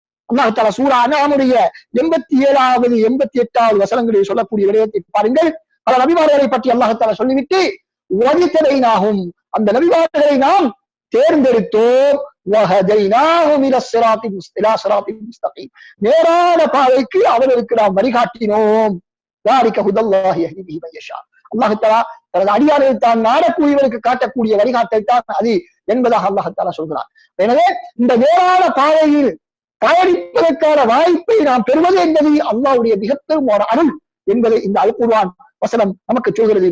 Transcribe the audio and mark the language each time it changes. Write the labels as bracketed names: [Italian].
[Tamil] அல்லாஹ் தஆலா சூரா அன்ஆமுடைய 87வது 88வது வசனங்களில் சொல்லக்கூடிய விடயத்தை பாருங்கள். பல நபிமார்களை பற்றி அல்லாஹ் தஆலா சொல்லிவிட்டு வஜ்தபைனாஹும், அந்த நபிமார்களை நாம் தேர்ந்தெடுத்தோம், வஹதைனாஹும் இலா ஸிராத்தின் முஸ்தகீம், நேரான பாதைக்கு அவர்களுக்கு நாம் வழிகாட்டினோம். [Arabic] ذلك هدى الله يهدي به من يشاء. [Tamil] அல்லாஹ் தஆலா தனது அடியார்கள் தான் நாடக்கூடியவருக்கு காட்டக்கூடிய வழிகாட்டல் தான் அது என்பதாக அல்லாஹ் தஆலா சொல்கிறார். எனவே இந்த நேரான பாதையில் பயணிப்பதற்கான வாய்ப்பை நாம் பெறுவது என்பது அல்லாஹ்வுடைய மிகப்பெரும் ஒரு அருள் என்பதை இந்த அல் குர்ஆன் வசனம் நமக்கு சொல்கிறது.